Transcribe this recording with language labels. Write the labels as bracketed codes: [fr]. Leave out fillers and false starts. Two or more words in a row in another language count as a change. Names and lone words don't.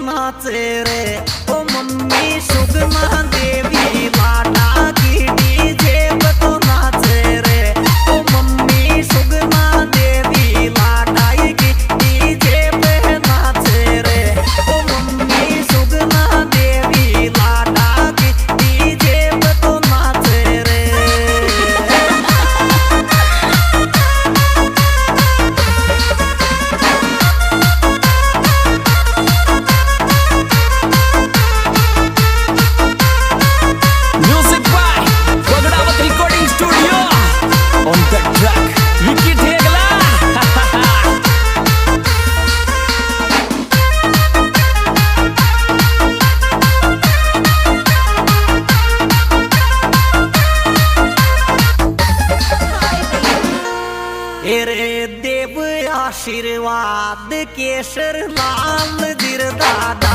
[raj] नाचे रे ओ मम्मी सुगना देवी लाडा की डीजे पे तो नाचे रे ओ मम्मी सुगना देवी लाडा की डीजे पे नाचे रे ओ मम्मी सुगना देवी लाडा की डीजे पे तो नाचे रे। [en] Music by Bagdawat Recording Studio. On the track, Vicky Thegla. [raj] एरे देव आशीर्वाद केशर लाल दिर दादा